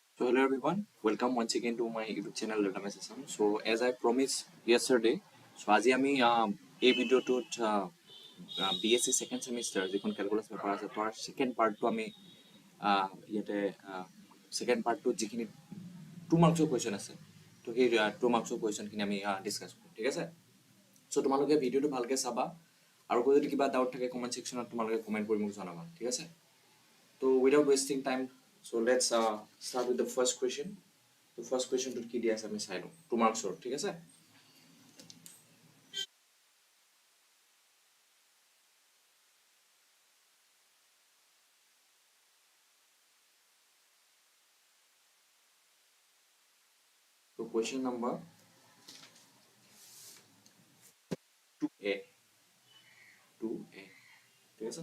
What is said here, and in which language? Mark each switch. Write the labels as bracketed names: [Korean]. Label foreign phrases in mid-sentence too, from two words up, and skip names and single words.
[English] hello everyone. Welcome once again to my YouTube channel Database System. So as I promised yesterday, so [Assamese] আজি আমি এই ভিডিওটোত [English] BSc second semester [Assamese] যিখন [English] calculus paper [Assamese] আছে তাৰ [English] second part [Assamese] টো আমি ইয়াতে [English] second part [Assamese] টো যিখিনি [English] 2 marks question [Assamese] আছে তো সেই [English] 2 marks question [Assamese] খিনি আমি ডিসকাস কৰিম ঠিক আছে সো তোমালোকে ভিডিওটো ভালকে চাবা আৰু যদি কিবা ডাউট থাকে [English] comment sectionত [Assamese] তোমালোকে কমেন্ট কৰি মোক জনাবা ঠিক আছে তো [English] without wasting time, so let's start with the first question. The first question [Assamese] তো কি দিয়া আছে আমি চাই লওঁ 2 marks ৰ ঠিক আছে. [English] So question number 2a 2a [Assamese] ঠিক আছে.